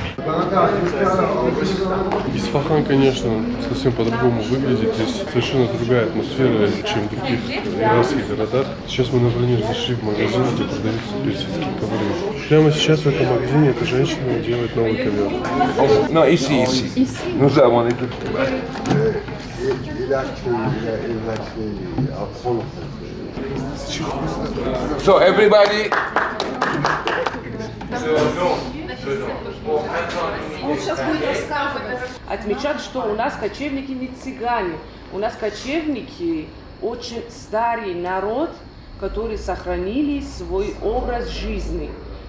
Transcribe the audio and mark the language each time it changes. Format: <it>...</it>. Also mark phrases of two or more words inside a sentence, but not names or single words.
<ru>Исфахан, конечно, совсем по-другому выглядит. Здесь совершенно другая атмосфера, чем в других иранских городах. Сейчас мы, например, зашли в магазин, где продаются персидские ковры. Прямо сейчас в этом магазине эта женщина делает новый ковер.</ru> <fr>No, ici. Nous avons les deux.</fr> <en>So everybody.</en> <ru>Отмечают, что у нас кочевники не цыгане. У нас кочевники очень старый народ, который сохранили свой образ жизни.</ru>